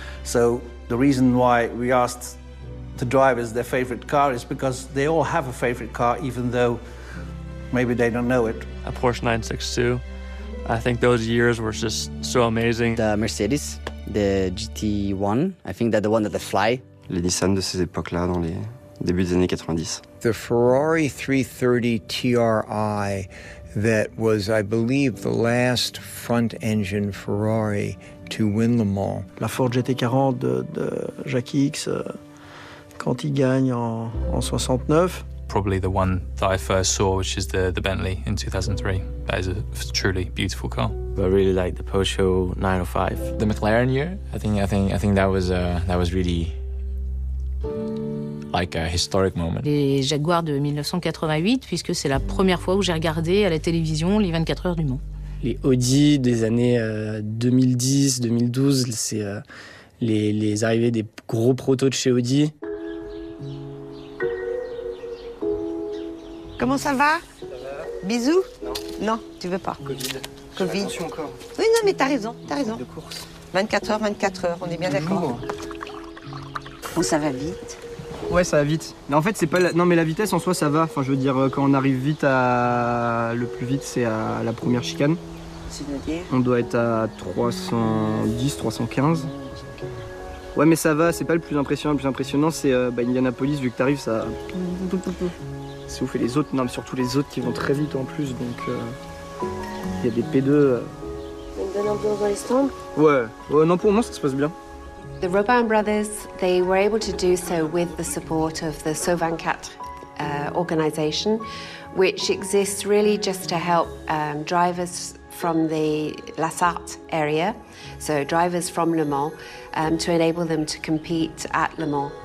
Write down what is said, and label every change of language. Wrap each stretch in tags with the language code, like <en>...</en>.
<en>So the reason why we asked the drivers their favorite car is because they all have a favorite car, even though maybe they don't know it. A Porsche 962. I think those years were just so amazing. The Mercedes, the GT1. I think that the one that they fly.</en> <fr>Les Nissan de ces époques-là, dans les débuts des années 90.</fr> <en>The Ferrari 330 TRI that was, I believe, the last front-engine Ferrari to win Le Mans.</en> <fr>La Ford GT40 de Jackie X, quand il gagne en 69.</fr> <en>Probably the one that I first saw, which is the Bentley in 2003. That is a truly beautiful car. I really like the Porsche 905. The McLaren year, I think that was really like a historic moment.</en> <fr>Les Jaguars de 1988, puisque c'est la première fois où j'ai regardé à la télévision les 24 heures du Mans. Les Audi des années 2010-2012, c'est les arrivées des gros protos de chez Audi. Comment ça va? Ça va. Bisous? Non. Non, tu veux pas. Covid. Covid. Encore. Oui, non, mais t'as raison. De course. 24 heures, 24 heures, on est bien d'accord. Bon, ça va vite. Ouais, ça va vite. Mais en fait, c'est pas la... Non, mais la vitesse en soi, ça va. Enfin, je veux dire, quand on arrive vite à... Le plus vite, c'est à la première chicane. C'est-à-dire? On doit être à 310, 315. Ouais, mais ça va, c'est pas le plus impressionnant. Le plus impressionnant, c'est Indianapolis, vu que t'arrives, ça... C'est ouf, et les autres, non, mais surtout les autres qui vont très vite en plus, donc... Il y a des P2... Une bonne ambiance dans les stands? Ouais. Ouais, non, pour moi, ça se passe bien.</fr> <en>The Robin brothers, they were able to do so with the support of the Sauve24 organization, which exists really just to help drivers from the La Sarthe area, so drivers from Le Mans, to enable them to compete at Le Mans.</en>